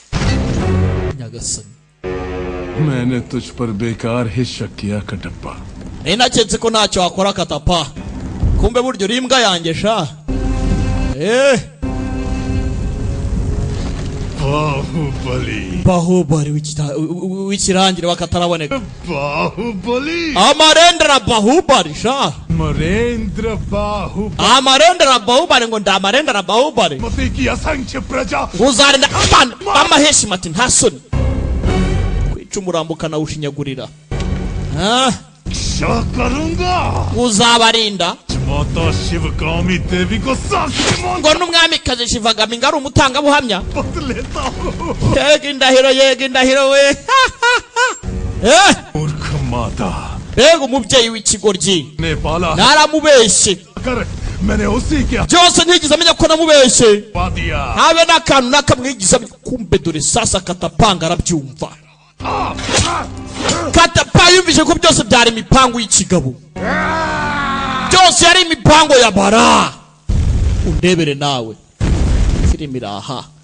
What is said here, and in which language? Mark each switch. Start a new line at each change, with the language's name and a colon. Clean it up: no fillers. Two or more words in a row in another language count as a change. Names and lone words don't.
Hindi: मैंने तुझ पर बेकार ही शक किया कटप्पा।
Kinyarwanda: naketse ko ntacyo wakora Katapa. Kumbe buryo uri imbwa yanjye sha. Bahubali wikirangire wakataraboneka. बाहुबली Amarendra Bahubali sha. मरेंद्र बाहुबली Amarendra Bahubali ngo ndamarendra Bahubali.
Hindi: मती की असंख्य प्रजा
Kinyarwanda: Nguzarinda abantu bamaheshima ati nta soni. Kwica umurambo kanawushinyagurira.
Hindi: क्या करूंगा
Kinyarwanda: Uzabarinda
Hindi: माता शिवगामी देवी को साक्षी मान
Kinyarwanda: ngo n'umwamikazi Shivagami ngari umutanga buhamya.
Hindi: वक्त लेता हूँ
Kinyarwanda: Yega indahiro we.
Hindi: मूर्ख माता
Kinyarwanda: Ego umubyeyi w'ikigoryi
Hindi: ने पाला
Kinyarwanda: naramubeshe
Hindi: कर मैंने उसी के
Kinyarwanda: byose ntigize amenya ko namubeshe
Hindi: हवा दिया
Kinyarwanda: habe n'akantu nakamwigize kumbe dore sasa Katapanga arabyumva. Katapa yumvise ko byose byari imipango y'ikigabo, byose yari imipango ya bara. Undebere nawe filimi iraha.